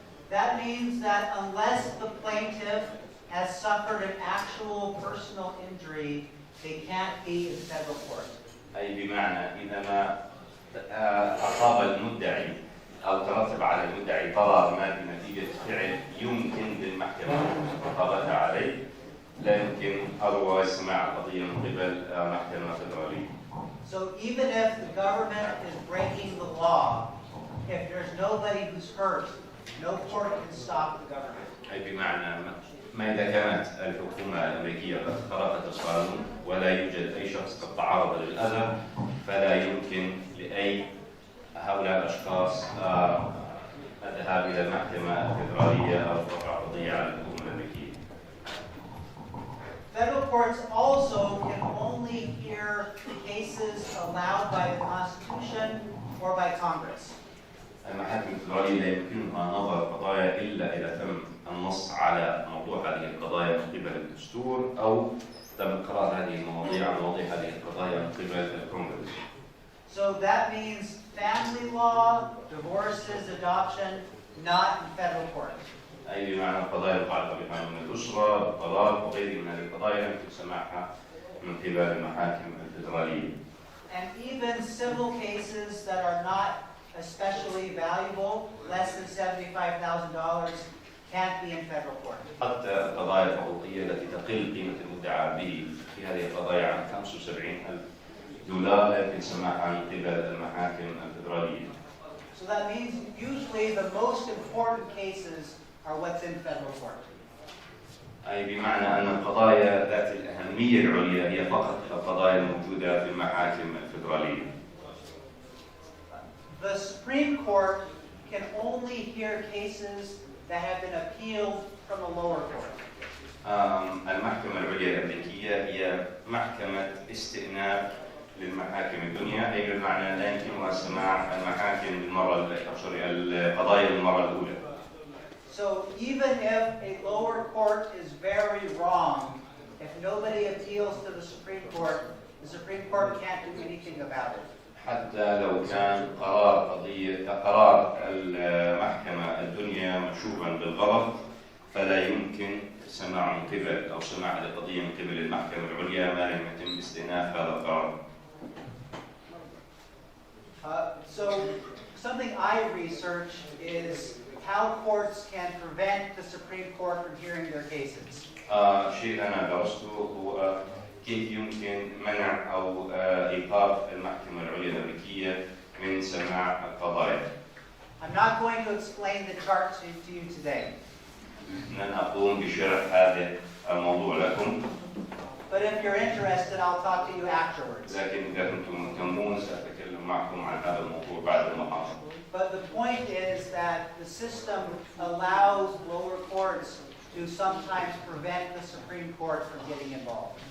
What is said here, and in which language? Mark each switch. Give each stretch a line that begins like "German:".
English: That means that unless the plaintiff has suffered an actual personal injury, they can't be in federal court.
Arabic: أي بمعنى إذا ما أصاب المدعي أو ترتب على المدعي ضرر ما بنتيجة فعل يمكن للمحكمة الرقابة عليه، لا يمكن أروى سماع القضية من قبل محكمة فدرالية.
English: So even if the government is breaking the law, if there's nobody who's hurt, no court can stop the government.
Arabic: أي بمعنى ما إذا كانت الحكومة الأمريكية قد خرقت القانون ولا يوجد أي شخص قد تعرض للأذى، فلا يمكن لأي هؤلاء الأشخاص الذهاب إلى المحكمة الفدرالية أو رفع قضية على الحكومة الأمريكية.
English: Federal courts also can only hear cases allowed by the Constitution or by Congress.
Arabic: المحاكم الفدرالية لا يمكنها نظر قضايا إلا إذا تم النص على موضوع هذه القضايا من قبل الدستور أو تم قرار هذه المواضيع مواضيع هذه القضايا من قبل الكونغرس.
English: So that means family law, divorces, adoption, not in federal court.
Arabic: أي بمعنى القضايا المتعلقة بقانون الأسرة، الطلاق وغيرها من هذه القضايا يمكن سماعها من قبل المحاكم الفدرالية.
English: And even civil cases that are not especially valuable, less than $75,000, can't be in federal court.
Arabic: حتى القضايا الحقوقية التي تقل قيمة المدعى به في هذه القضايا عن $75,000 لا يمكن سماعها من قبل المحاكم الفدرالية.
English: So that means usually the most important cases are what's in federal court.
Arabic: أي بمعنى أن القضايا ذات الأهمية العليا هي فقط القضايا الموجودة في المحاكم الفدرالية.
English: The Supreme Court can only hear cases that have been appealed from the lower court.
Arabic: المحكمة العليا الأمريكية هي محكمة استئناف للمحاكم الدنيا، أي بمعنى لا يمكنها سماع المحاكم القضايا للمرة الأولى.
English: So even if a lower court is very wrong, if nobody appeals to the Supreme Court can't do anything about it.
Arabic: حتى لو كان قرار المحكمة الدنيا مشوبا بالغلط فلا يمكن سماع من قبل أو سماع القضية من قبل المحكمة العليا ما لم يتم استئناف هذا القرار.
English: So something I researched is how courts can prevent the Supreme Court from hearing their cases.
Arabic: شيء أنا درسته هو كيف يمكن منع أو إيقاف المحكمة العليا الأمريكية من سماع القضايا.
English: I'm not going to explain the chart to you today.
Arabic: لن أقوم بشرح هذا الموضوع لكم.
English: But if you're interested, I'll talk to you afterwards.
Arabic: لكن إذا كنتم مهتمون سأتكلم معكم عن هذا الموضوع بعد المحاضرة.
English: But the point is that the system allows lower courts to sometimes prevent the Supreme Court from getting involved.